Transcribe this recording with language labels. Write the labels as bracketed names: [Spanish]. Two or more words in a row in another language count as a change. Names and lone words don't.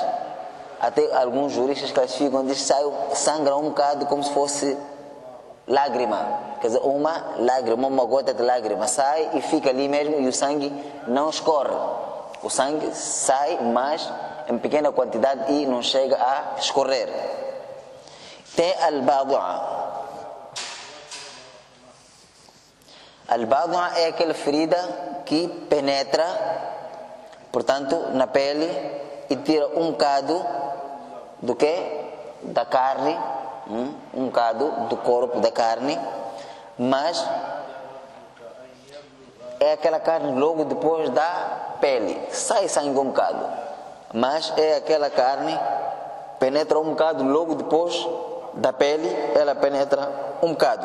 [Portuguese] Até alguns juristas classificam, diz que sangra um bocado como se fosse lágrima, quer dizer, uma lágrima, uma gota de lágrima sai e fica ali mesmo, e o sangue não escorre. O sangue sai, mas em pequena quantidade e não chega a escorrer. Tem al-badu'a. Al-badu'a é aquela ferida que penetra, portanto, na pele e tira um bocado do quê? Da carne, um bocado do corpo da carne, mas é aquela carne logo depois da pele, sai sangue um bocado, mas é aquela carne, penetra um bocado logo depois da pele, ela penetra um bocado.